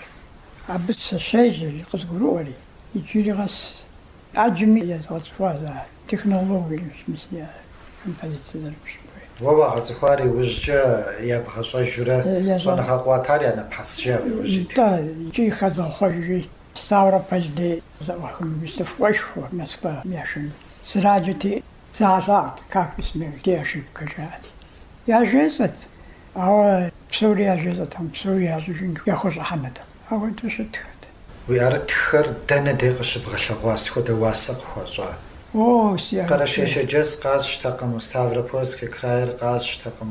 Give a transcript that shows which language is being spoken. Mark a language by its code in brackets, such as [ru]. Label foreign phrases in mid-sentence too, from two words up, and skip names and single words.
[kbd] Абы сыщежьэри, къызгурыӏуэри. Иджыри къэс ӏэджэми езгъэцӏыхуащ технологием смысле композициер зэрыпщыпӏуей. Уэ уагъэцӏыхуар иужькӏэ ябгъэщӏэжурэ щӏэныгъэкъуатар я нэпхъэсщи яуежьит. Да, икӏи хэзгъэхъуэжри Ставрополь дей выставкӏуэшхуэ Москва яшэну. Сраджэти залъагъут, [ru] как где ошибка жаӏати. [kbd] Яжезэт, ауэ псори яжезэтэм, псори ящӏыжын яхуэщӏыхьэнэтэм. Ауэду щытхэт. Уи ӏэрытхэр дэнэ дей къыщыбгъэлъэгъуа схуэдэ уасэ къыхуащӏа? Карашей-Щэджэс къасщтэкъым, Ставропольский крайр къасщтэкъым.